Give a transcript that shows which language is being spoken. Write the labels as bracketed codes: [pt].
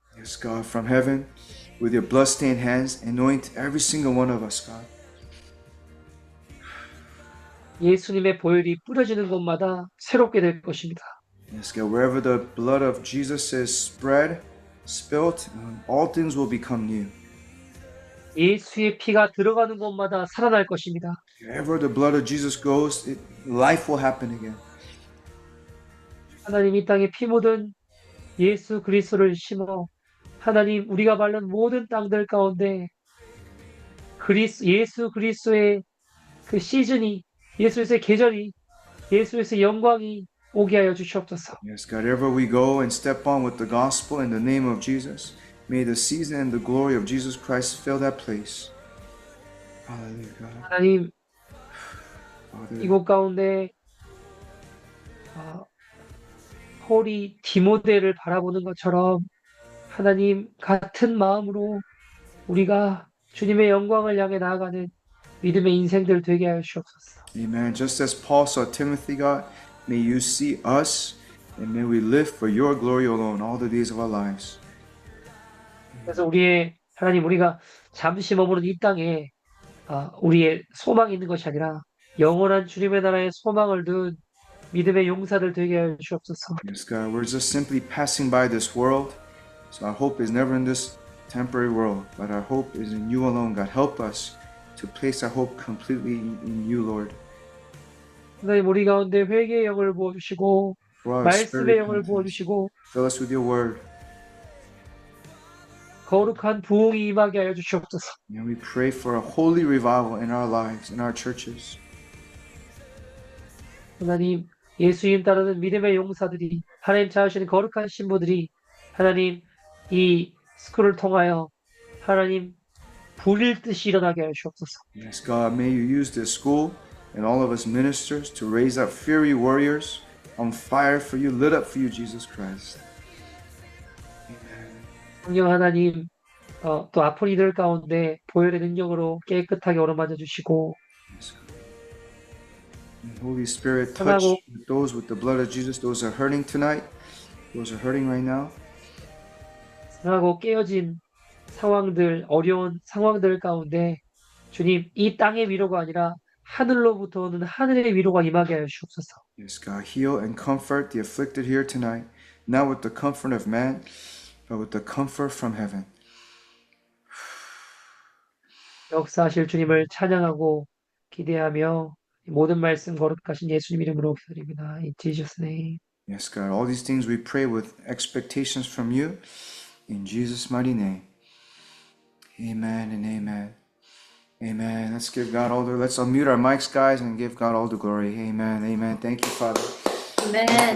[en] Yes, God, from heaven, with your blood-stained hands, anoint every single one of us, God. [ko] 예수님의 보혈이 뿌려지는 곳마다 새롭게 될 것입니다. [en] Yes, God, wherever the blood of Jesus is spilled, all things will become new. [ko] 예수의 피가 들어가는 곳마다 살아날 것입니다. [en] Wherever the blood of Jesus goes, life will happen again. [ko] 하나님, 이 땅에 피 묻은 예수 그리스도를 심어 하나님, 우리가 밟는 모든 땅들 가운데 예수 그리스도의 그 시즌이, 예수 그리스도의 계절이, 예수 그리스도의 영광이 오게 하여 주시옵소서. [en] Yes, God, wherever we go and step on with the gospel in the name of Jesus, may the season and the glory of Jesus Christ fill that place. Hallelujah, God. [ko] 하나님, [en] Father, [ko] 이곳 가운데 폴이 디모데를 바라보는 것처럼 하나님 같은 마음으로 우리가 주님의 영광을 향해 나아가는 믿음의 인생들 되게 하여 주옵소서. [en] Amen. Just as Paul saw Timothy, God, may you see us and may we live for your glory alone all the days of our lives. [ko] 그래서 하나님, 우리가 잠시 머무는 이 땅에 우리의 소망이 있는 것이 아니라 영원한 주님의 나라의 소망을 둔 믿음의 용사들 되게 하여 주옵소서. [en] Yes, God, we're just simply passing by this world. So our hope is never in this temporary world, but our hope is in you alone, God. Help us to place our hope completely in you, Lord. [ko] 하나님, 우리 가운데 회개의 영을 부어주시고 [en] For our [ko] 말씀의 [en] spirit [ko] 영을 [en] repentance. [ko] 부어주시고 [en] Fill us with your word. [ko] 거룩한 부흥이 임하게 하여 주시옵소서. [en] And we pray for a holy revival in our lives, in our churches. [ko] 하나님, 예수님 따르는 믿음의 용사들이, 하나님 찾으시는 거룩한 신부들이 하나님 이 스쿨을 통하여 하나님 불일 듯이 일어나게 하여 주옵소서. [en] Yes, God, may you use this school and all of us ministers to raise up fiery warriors on fire for you, lit up for you, Jesus Christ. [ko] 성령 하나님, 또 아픈 이들 가운데 보혈의 능력으로 깨끗하게 오르만져 주시고, [en] Yes, God. And Holy Spirit, touch 하나고 those with the blood of Jesus, those are hurting tonight, those are hurting right now. [ko] 상하고 깨어진 상황들, 어려운 상황들 가운데 주님, 이 땅의 위로가 아니라 하늘로부터 오는 하늘의 위로가 임하게 하여 주옵소서. [en] Yes, God, heal and comfort the afflicted here tonight, not with the comfort of man, but with the comfort from heaven. [ko] 역사하실 주님을 찬양하고 기대하며 모든 말씀 거룩하신 예수님 이름으로 기도드립니다. [en] In Jesus' name. Yes, God, all these things we pray with expectations from you, in Jesus' mighty name. Amen and amen. Amen. Let's give God all the, let's unmute our mics, guys, and give God all the glory. Amen. Amen. Thank you, Father. Amen.